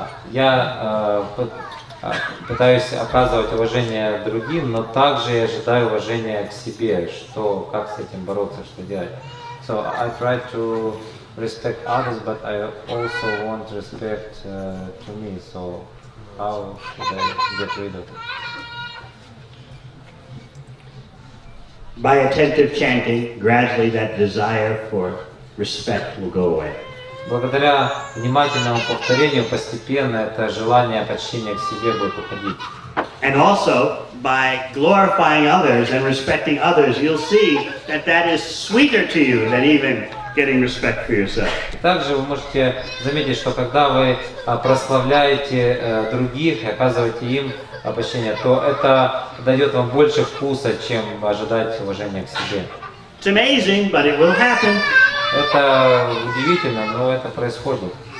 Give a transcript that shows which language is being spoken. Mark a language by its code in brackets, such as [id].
[ru] Я пытаюсь оказывать уважение другим, но также и ожидаю уважения к себе, что, как с этим бороться, что делать. [en] So I try to respect others, but I also want respect to me. So how should I get rid of it? By attentive chanting, gradually that desire for respect will go away. [ru] Благодаря внимательному повторению постепенно это желание почтения к себе будет уходить. [en] And also, by glorifying others and respecting others, you'll see that that is sweeter to you than even getting respect for yourself. [ru] Также вы можете заметить, что когда вы прославляете других и оказываете им почтение, то это дает вам больше вкуса, чем ожидать уважения к себе. [en] It's amazing, but it will happen. [ru] Это удивительно, но это происходит.